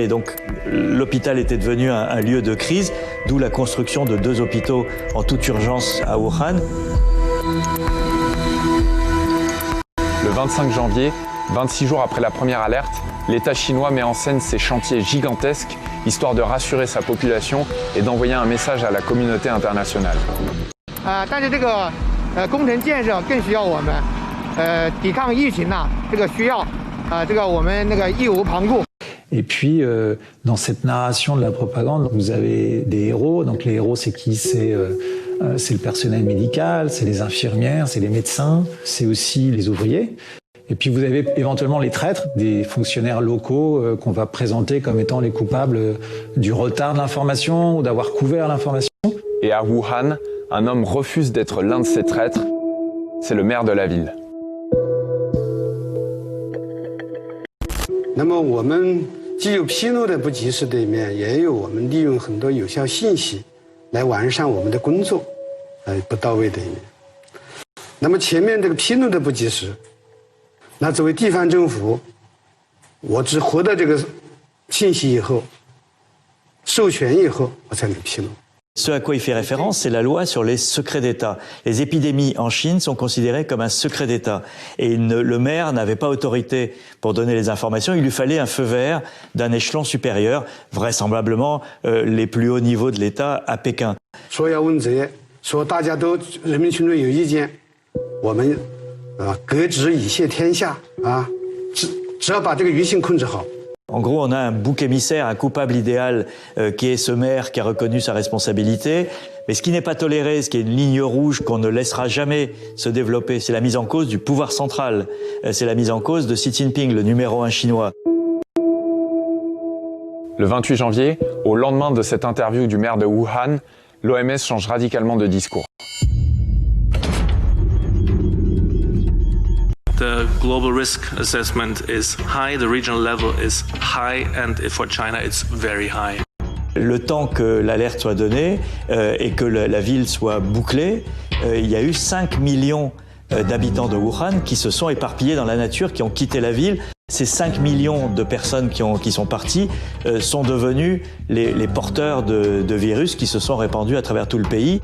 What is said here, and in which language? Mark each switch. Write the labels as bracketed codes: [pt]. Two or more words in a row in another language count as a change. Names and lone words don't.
[fr] Et donc l'hôpital était devenu un lieu de crise, d'où la construction de 2 hôpitaux en toute urgence à Wuhan. Le 25 janvier, 26 jours après la première alerte, l'État chinois met en scène ces chantiers gigantesques, histoire de rassurer sa population et d'envoyer un message à la communauté internationale. [zh] 但是这个工程建设更需要我们抵抗疫情呐，这个需要这个我们那个义无旁骛。 [fr] Et puis, dans cette narration de la propagande, vous avez des héros. Donc les héros, c'est qui? C'est le personnel médical, c'est les infirmières, c'est les médecins, c'est aussi les ouvriers. Et puis vous avez éventuellement les traîtres, des fonctionnaires locaux qu'on va présenter comme étant les coupables du retard de l'information ou d'avoir couvert l'information. Et à Wuhan, un homme refuse d'être l'un de ces traîtres. C'est le maire de la ville. [zh] 那么我们既有披露的不及时的一面，也有我们利用很多有效信息来完善我们的工作，不到位的一面。那么前面这个披露的不及时，那作为地方政府，我只获得这个信息以后，授权以后，我才能披露。 [fr] Ce à quoi il fait référence, c'est la loi sur les secrets d'État. Les épidémies en Chine sont considérées comme un secret d'État. Et le maire n'avait pas autorité pour donner les informations. Il lui fallait un feu vert d'un échelon supérieur, vraisemblablement les plus hauts niveaux de l'État à Pékin. [zh] 说要问责，说大家都人民群众有意见，我们革职以谢天下只要把这个舆情控制好。 [fr] En gros, on a un bouc émissaire, un coupable idéal qui est ce maire qui a reconnu sa responsabilité. Mais ce qui n'est pas toléré, ce qui est une ligne rouge qu'on ne laissera jamais se développer, c'est la mise en cause du pouvoir central. C'est la mise en cause de Xi Jinping, le numéro 1 chinois. Le 28 janvier, au lendemain de cette interview du maire de Wuhan, l'OMS change radicalement de discours. [en] The global risk assessment is high, the regional level is high, and for China it's very high. [fr] Le temps que l'alerte soit donnée et que la ville soit bouclée, il y a eu 5 millions d'habitants de Wuhan qui se sont éparpillés dans la nature, qui ont quitté la ville. Ces 5 millions de personnes qui sont parties sont devenus les porteurs de virus qui se sont répandus à travers tout le pays.